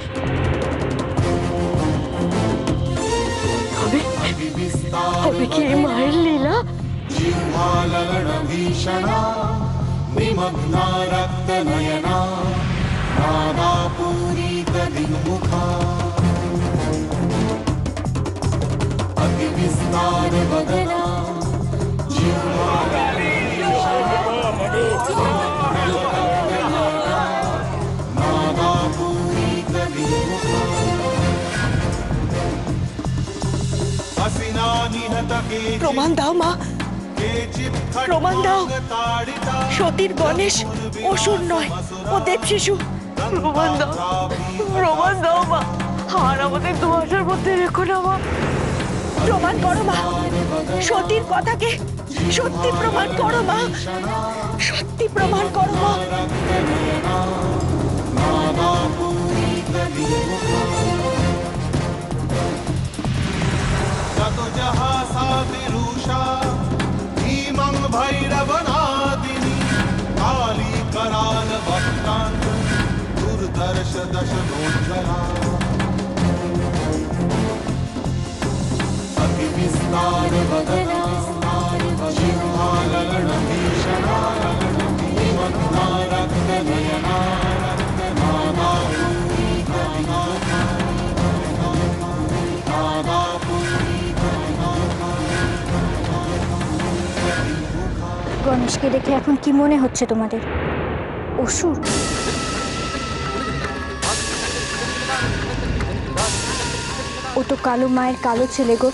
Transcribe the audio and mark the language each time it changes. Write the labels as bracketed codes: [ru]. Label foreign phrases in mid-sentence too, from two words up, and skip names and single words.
[bn] হবে কি এই মায়ের লীলা? [sa] भीषणा निमग्ना रक्तनयना नादापूरितदिग्मुखा मुखा अति विस्तार वदना [bn] প্রমাণ দাও মা, প্রমাণ দাও সতীর গণেশ অসুর নয়, ও দেব শিশু। প্রমাণ দাও, প্রমাণ দাও মা, আর আমাদের দুয়াশার মধ্যে রেখো না মা। প্রমাণ করো মা, সতীর কথাকে সত্যি প্রমাণ করো মা, সত্যি প্রমাণ করো মা। [sa] भैरवनादिनी काली कराल वक्रांत दुर्दर्श दशनोज्ज्वला अति विस्तार वदना जिह्वालगण भीषणा हिमन्ता रक्त नयना [bn] গণেশকে দেখে এখন কি মনে হচ্ছে তোমাদের? অসুর? ও তো কালো মায়ের কালো ছেলে গো।